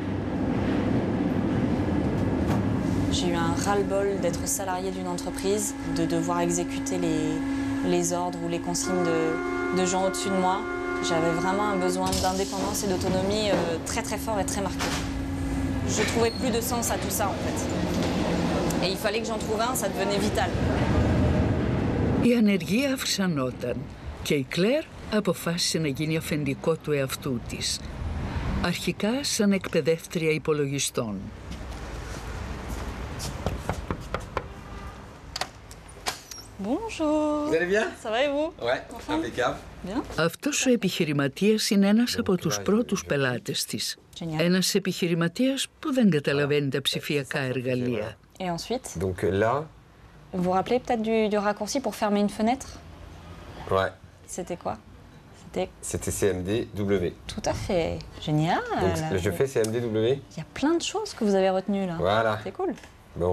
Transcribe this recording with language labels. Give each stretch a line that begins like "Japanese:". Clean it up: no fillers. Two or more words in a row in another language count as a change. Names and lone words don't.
French: J'ai eu un ras-le-bol d'être salarié d'une entreprise, de devoir exécuter les ordres ou les consignes de gens au-dessus de moi. J'avais vraiment un besoin d'indépendance et d'autonomie très très fort et très marqué. Je trouvais plus de sens à tout ça en fait. Et il fallait que j'en trouve un, ça devenait vital.
Greek: Η ανεργία αυξανόταν και η Κλέρ αποφάσισε να γίνει αφεντικό του εαυτού της. Αρχικά σαν εκπαιδεύτρια υπολογιστών.
French: Bonjour. Vous allez bien? Ça va et vous? Ouais, Enfin. impeccable. Bien.
Greek: Αυτός ο επιχειρηματίας είναι ένας από τους πρώτους πελάτες της. Ένας επιχειρηματίας που δεν καταλαβαίνει τα ψηφιακά εργαλεία.
French: Et ensuite? Donc là. Vous vous rappelez peut-être du raccourci pour fermer une fenêtre? Ouais. C'était quoi? C'était CMDW. Tout à fait. Génial. Donc je fais CMDW. Il y a plein de choses que vous avez retenues là. Voilà. C'est cool. Bon.